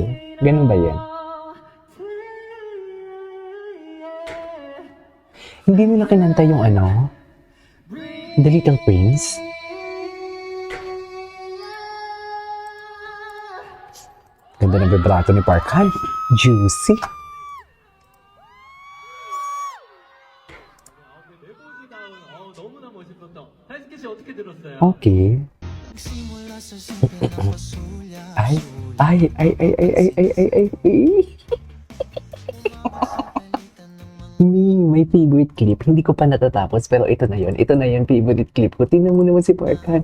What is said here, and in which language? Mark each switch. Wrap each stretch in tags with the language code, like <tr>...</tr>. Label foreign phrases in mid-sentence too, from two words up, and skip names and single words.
<tl>Ganun ba yan? Hindi nila kinanta yung ano, The Little Prince. Ganda ng vibrato ni Park Han. Juicy.</tl> <ko>너무나 멋있었다. 하이스케 씨 어떻게 들었어요?</ko> <tl>Okay. Ay, ay, ay, ay, ay, ay, ay, ay, ay, ay. May favorite clip. Hindi ko pa natatapos, pero ito na yun. Ito na yun, favorite clip ko. Tingnan mo naman si Park Han.</tl>